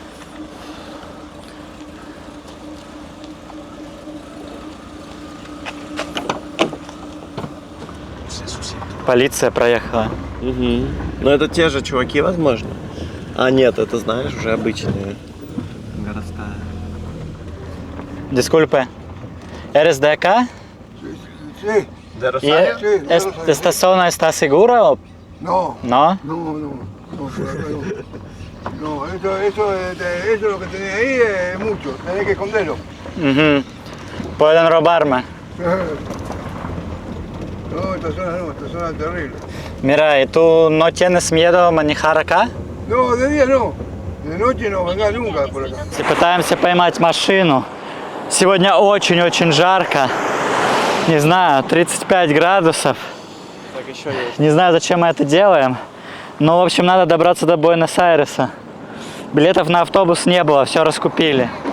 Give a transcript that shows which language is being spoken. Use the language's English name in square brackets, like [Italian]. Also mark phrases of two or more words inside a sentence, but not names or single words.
[Russian] Полиция проехала. Но это те же чуваки, возможно? А нет, это, знаешь, уже обычные. Городская. [Spanish] Disculpe. ¿Eres de acá? Sí, De ¿Y Rosario? Sí, de Rosario. esta zona está segura o no, no? no, eso lo que tenés ahí es mucho, tenés que esconderlo. Ujú. Pueden robarme. No, esta zona es terrible. Mira, ¿y tú no tienes miedo a manejar acá? No, de día no, de noche no vengas nunca por acá. [Russian] Пытаемся поймать машину. Сегодня очень-очень жарко. Не знаю, 35 градусов. Так еще есть. Не знаю, зачем мы это делаем. Но, в общем, надо добраться до Буэнос-Айреса. Билетов на автобус не было, все раскупили.